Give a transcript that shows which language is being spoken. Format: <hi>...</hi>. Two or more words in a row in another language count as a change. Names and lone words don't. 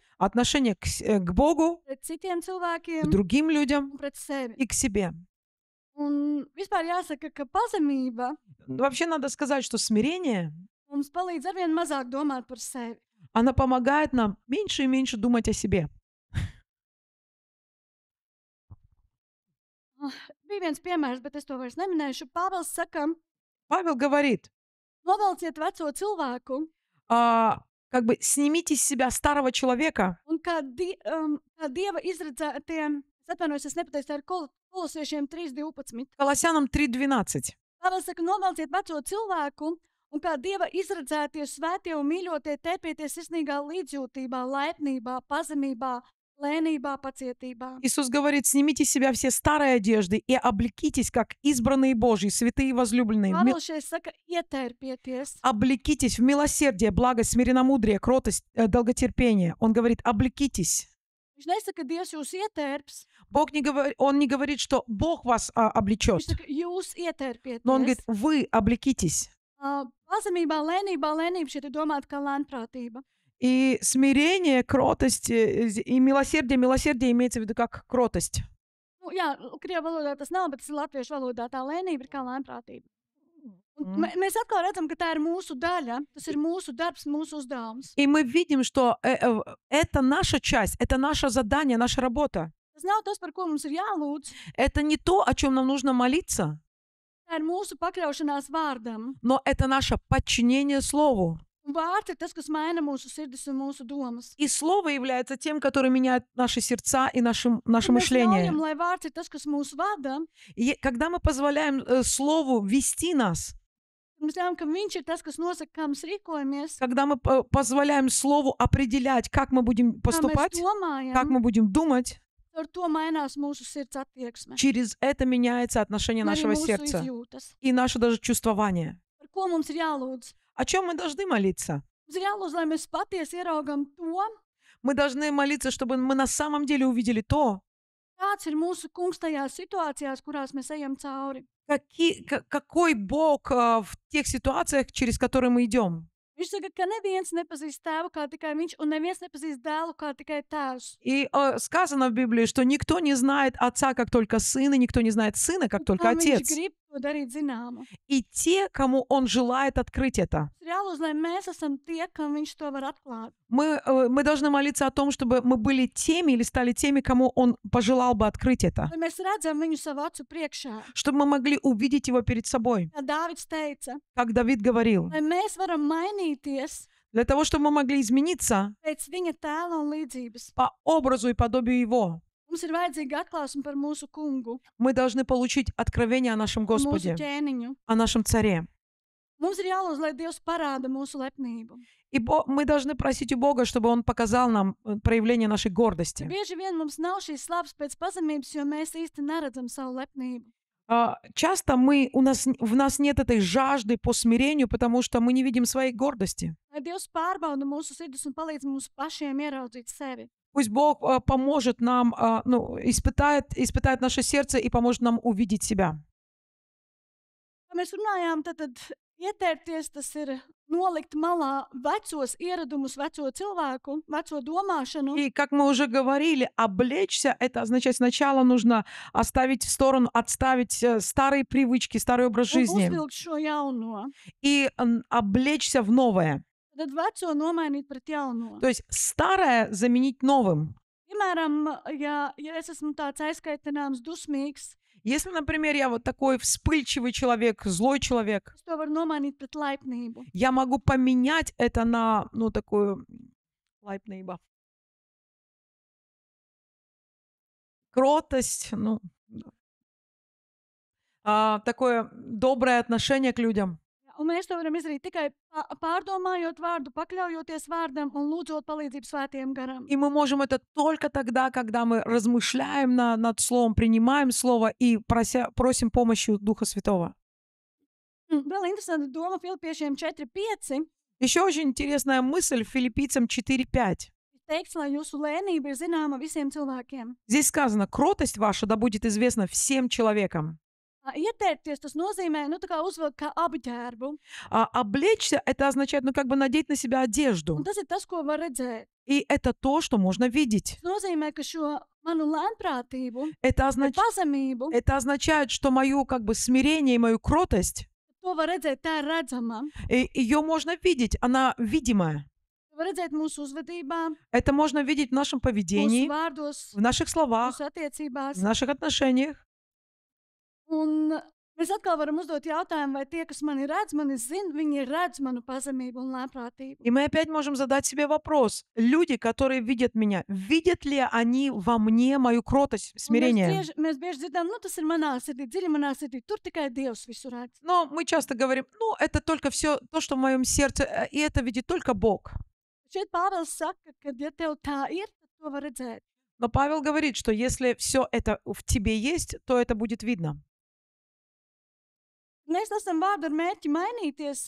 <ru>Отношение к Богу,</ru> <lv>pret citiem к cilvēkiem</lv> <ru>другим людям</ru> <lv>un pret sevi.</lv> <ru>и к себе.</ru> <lv>Un vispār jāsaka, ka pazemība</lv> <ru>Вообще надо сказать, что смирение,</ru> <lv>mums palīdz arvien mazāk domāt par sevi.</lv> <ru>оно помогает нам меньше и меньше думать о себе.</ru> <lv>Bija viens piemērs, bet es to vairs neminēšu. Pāvils saka,</lv> <ru>Павел говорит,</ru> <lv>novelciet veco cilvēku,</lv> <ru>как бы снимите с себя старого человека,</ru> <lv>un kā Dieva izredzētiem, es atvainojos, es nepateicu, tā ir Kolosiešiem 3:12.</lv> <ru>Колоссянам 3:12.</ru> <lv>Pāvils saka, novelciet veco cilvēku, un kā Dieva izredzētie svētie un mīļotie tērpieties sirsnīgā līdzjūtībā, laipnībā, pazemībā, lēnībā, pacietībā.</lv> <ru>Иисус говорит, снимите с себя все старые одежды и облекитесь, как избранные Божьи, святые и возлюбленные.</ru> <lv>Pāvils šeit saka, ietērpieties.</lv> <ru>Облекитесь в милосердие, благость, смиренномудрие, кротость, долготерпение. Он говорит, облекитесь.</ru> <lv>Viņš nesaka, Dievs jūs ietērps,</lv> <ru>Он не говорит, что Бог вас облечет,</ru> <lv>viņš saka, jūs ietērpieties.</lv> <ru>но Он говорит, вы облекитесь.</ru> <lv>Pazemībā, lēnība šeit ir domāta kā lēnprātība.</lv> <ru>И смирение, кротость и милосердие имеется в виду как кротость.</ru> <lv>Nu, jā, krievu valodā tas nav, bet tas ir latviešu valodā. Tā lēnība ir kā lēnprātība. Un mēs atkal redzam, ka tā ir mūsu daļa, tas ir mūsu darbs, mūsu uzdevums.</lv> <ru>И мы видим, что это наша часть, это наше задание, наша работа.</ru> <lv>Tas nav tas, par ko mums ir jālūdz.</lv> <ru>Это не то, о чем нам нужно молиться,</ru> <lv>Tā ir mūsu pakļaušanās vārdam.</lv> <ru>но это наше подчинение Слову.</ru> <lv>Un vārds ir tas, kas maina mūsu sirdis un mūsu domas.</lv> <ru>И Слово является тем, который меняет наши сердца и наше Un мышление.</ru> <lv>Mēs ļaujam, lai vārds ir tas, kas mūs vada.</lv> <ru>И когда мы позволяем Слову вести нас,</ru> <lv>Mēs ļaujam, ka viņš ir tas, kas nosaka, kā mēs rīkojamies,</lv> <ru>когда мы позволяем Слову определять, как мы будем</ru> <lv>kā mēs</lv> <ru>поступать, как domājam, мы будем думать,</ru> <lv>ar to mainās mūsu sirds attieksme.</lv> <ru>через это меняется отношение</ru> <lv>Un arī</lv> <ru>нашего</ru> <lv>mūsu</lv> <ru>сердца</ru> <lv>izjūtas.</lv> <ru>и наше даже чувствование.</ru> <lv>Par ko mums ir jālūdz?</lv> <ru>О чем мы должны молиться?</ru> <lv>Mums ir jālūdz, lai mēs patiesi ieraugam to,</lv> <ru>Мы должны молиться, чтобы мы на самом деле увидели то,</ru> <lv>Kāds ir mūsu kungs tajās situācijās, kurās mēs ejam cauri?</lv> <ru>Какой Бог в тех ситуациях, через которые мы идем?</ru> <lv>Viņš saka, ka neviens nepazīst tēvu kā tikai viņš, un neviens nepazīst dēlu kā tikai tēvs.</lv> <ru>И сказано в Библии, что никто не знает отца, как только сын, и никто не знает сына, как только</ru> <lv>Kā viņš</lv> <ru>отец.</ru> <lv>grib to darīt zināmu.</lv> <ru>И те, кому он желает открыть это.</ru> <lv>Ir jālūdz, lai mēs esam tie, kam viņš to var atklāt.</lv> <ru>Мы должны молиться о том, чтобы мы были теми или стали теми, кому он пожелал бы открыть это.</ru> <lv>Lai mēs redzam viņu savu acu priekšā.</lv> <ru>Чтобы мы могли увидеть его перед собой.</ru> <lv>Kā Dāvids teica,</lv> <ru>Как Давид говорил.</ru> <lv>lai mēs varam mainīties</lv> <ru>Для того, чтобы мы могли измениться</ru> <lv>pēc viņa tēla un līdzības.</lv> <ru>по образу и подобию его.</ru> <lv>Mums ir vajadzīga atklāsme par mūsu kungu,</lv> <ru>Мы должны получить откровение о нашем</ru> <lv>par mūsu</lv> <ru>Господе,</ru> <lv>ķēniņu.</lv> <ru>о нашем Царе.</ru> <lv>Mums ir jālūdz, lai Dievs parāda mūsu lepnību.</lv> <ru>И мы должны просить у Бога, чтобы Он показал нам проявление нашей гордости.</ru> <lv>Bieži vien mums nav šīs slāpes pēc pazemības, jo mēs īsti neredzam savu lepnību.</lv> <ru>Часто в нас нет этой жажды по смирению, потому что мы не видим своей гордости.</ru> <lv>Lai Dievs pārbauda mūsu sirdis un palīdz mums pašiem ieraudzīt sevi.</lv> <ru>Пусть Бог поможет нам, испытает наше сердце и поможет нам увидеть себя.</ru> <lv>Kā mēs runājām, tad ietērties tas ir nolikt malā vecos ieradumus, veco cilvēku, veco domāšanu.</lv> <ru>И как мы уже говорили, облечься — это означает, сначала нужно оставить в сторону, отставить старые привычки, старый образ Un жизни</ru> <lv>uzvilkt šo jauno.</lv> <ru>и облечься в новое.</ru> <lv>Tad veco nomainīt pret jauno.</lv> <ru>То есть старое заменить новым.</ru> <lv>Piemēram, ja es esmu tāds aizkaitināms, dusmīgs,</lv> <ru>Если, например, я вот такой вспыльчивый человек, злой человек,</ru> <lv>es to varu nomainīt pret laipnību.</lv> <ru>я могу поменять это на, такую лайпнейба. Кротость, такое доброе отношение к людям.</ru> <lv>Un mēs to varam izdarīt tikai pārdomājot vārdu, pakļaujoties vārdam un lūdzot palīdzību svētajam garam.</lv> <ru>И мы можем это только тогда, когда мы размышляем над Словом, принимаем Слово и просим помощи у Духа Святого.</ru> <lv>Vēl interesanta doma Filipiešiem 4.5.</lv> <ru>Еще очень интересная мысль Филиппийцам 4:5.</ru> <lv>Teikts, lai jūsu lēnība ir zināma visiem cilvēkiem.</lv> <ru>Здесь сказано: кротость ваша да будет известна всем человекам.</ru> <lv>Ietērties, tas nozīmē, tā kā uzvilkt kā apģērbu.</lv> <ru>Облечься — это означает, надеть на себя одежду.</ru> <lv>Un tas ir tas, ko var redzēt.</lv> <ru>И это то, что можно видеть.</ru> <lv>Tas nozīmē, ka šo manu lēnprātību,</lv> <ru>Это pazemību, означает, что мою смирение и мою кротость,</ru> <lv>to var redzēt, tā ir redzama.</lv> <ru>ее можно видеть, она видимая.</ru> <lv>To var redzēt mūsu uzvedībā,</lv> <ru>Это можно видеть в нашем mūsu поведении, vārdos, в наших словах,</ru> <lv>mūsu attiecībās.</lv> <ru>в наших отношениях.</ru> <lv>Un mēs atkal varam uzdot jautājumu, vai tie, kas mani zina, viņi redz manu pazemību un lēnprātību.</lv> <ru>И мы опять можем задать себе вопрос. Люди, которые видят меня, видят ли они во мне мою кротость, смирение?</ru> <lv>Mēs bieži dzirdam, tas ir manā sirdī, dziļi manā sirdī, tur tikai Dievs visu redz.</lv> <ru>Но мы часто говорим, это только все то, что в моем сердце, и это видит только Бог.</ru> <lv>Šeit Pāvils saka, ka ja tev tā ir, tad to var redzēt.</lv> <ru>Но Павел говорит, что если все это в тебе есть, то это будет видно.</ru> <lv>Mēs esam vārdu ar mērķi mainīties,</lv>